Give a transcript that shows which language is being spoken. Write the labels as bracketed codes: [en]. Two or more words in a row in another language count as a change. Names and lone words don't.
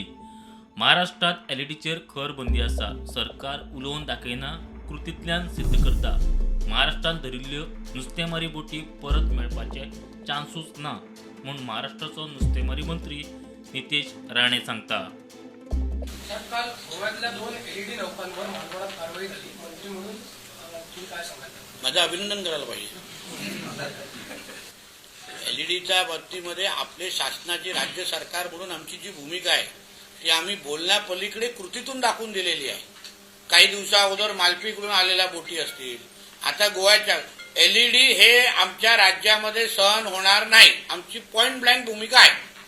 [kok] महाराष्ट्रात एलईडीचेर खर बंदी आसा. सरकार उलोवन दाखयना, कृतींतल्यान सिद्ध करता. महाराष्ट्रांत धरिल्ल्यो नुस्तेमारी बोटी परत मेळपाचे चान्सूच ना म्हूण महाराष्ट्राचो नुस्तेमारी मंत्री नितेश राणे सांगता. [mr] काल गोव्यातल्या 2 एलईडी नौकांवर महाराष्ट्रात कारवाई झाली. मंत्री म्हणून तुम्ही काय सांगाल? माझं अभिनंदन करायला पाहिजे. एलईडीच्या बाबतीमध्ये आपले शासनाची राज्य सरकार म्हणून आमची जी भूमिका आहे ती आम्ही बोलण्यापलीकडे कृतीतून दाखवून दिलेली आहे. काही दिवसा अगोदर मालपीकडून आलेल्या बोटी असतील, आता गोव्याच्या एलईडी हे आमच्या राज्यामध्ये सहन होणार नाही, आमची [en] point blank [mr] भूमिका आहे.